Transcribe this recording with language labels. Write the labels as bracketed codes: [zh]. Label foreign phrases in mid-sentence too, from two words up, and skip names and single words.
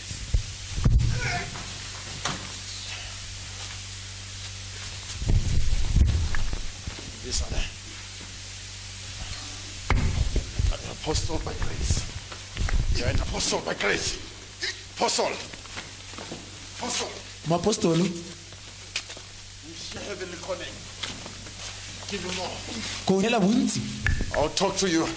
[en] This one. An apostle by grace. You're an apostle by grace. Apostle. Apostle. Mapostolo. You share heavenly calling. Give you more. [tn] Ko hela bontsi. [en] I'll talk to you.